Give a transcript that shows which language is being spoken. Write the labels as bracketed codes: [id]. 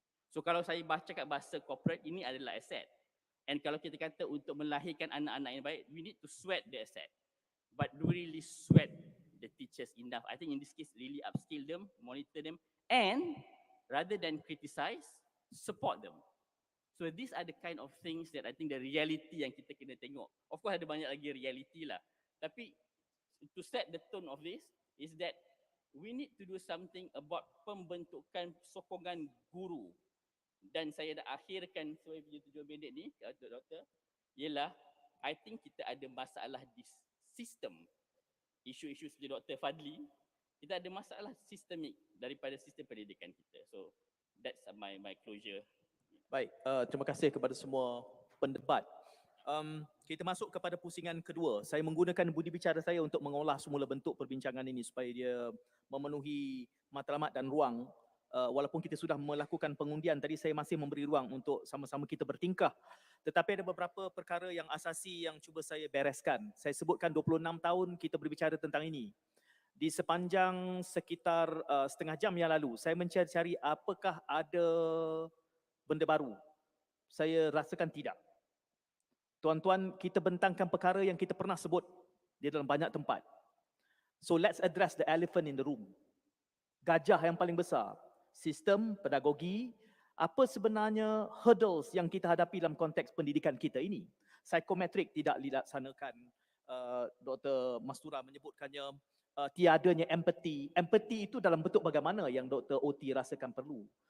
[ms] So kalau saya cakap bahasa corporate, ini adalah asset. And kalau kita kata untuk melahirkan anak-anak yang baik, [en] we need to sweat the asset. But do we really sweat the teachers enough? I think in this case, really upskill them, monitor them, and rather than criticize, support them. So these are the kind of things that I think the reality [ms] yang kita kena tengok. [en] Of course [ms] ada banyak lagi reality lah. [en] Tapi to set the tone of this is that we need to do something about [ms] pembentukan sokongan guru. Dan saya dah akhirkan saya punya 7 minit ni, doktor, ialah [en] I think [ms] kita ada masalah di sistem. Isu-isu seperti Dr. Fadli, kita ada masalah sistemik daripada sistem pendidikan kita. [en] So that's my closure. [ms] Baik, terima kasih kepada semua pendebat. Kita masuk kepada pusingan kedua. Saya menggunakan budi bicara saya untuk mengolah semula bentuk perbincangan ini supaya dia memenuhi matlamat dan ruang. Walaupun kita sudah melakukan pengundian, tadi saya masih memberi ruang untuk sama-sama kita bertingkah. Tetapi ada beberapa perkara yang asasi yang cuba saya bereskan. Saya sebutkan 26 tahun kita berbicara tentang ini. Di sepanjang sekitar setengah jam yang lalu, saya mencari-cari apakah ada benda baru. Saya rasakan tidak. Tuan-tuan, kita bentangkan perkara yang kita pernah sebut di dalam banyak tempat. [en] So let's address the elephant in the room. [ms] Gajah yang paling besar. Sistem, pedagogi, apa sebenarnya hurdles yang kita hadapi dalam konteks pendidikan kita ini. Psikometrik tidak dilaksanakan, Dr. Mastura menyebutkannya, tiadanya empathy. Empathy itu dalam bentuk bagaimana yang Dr. OT rasakan perlu.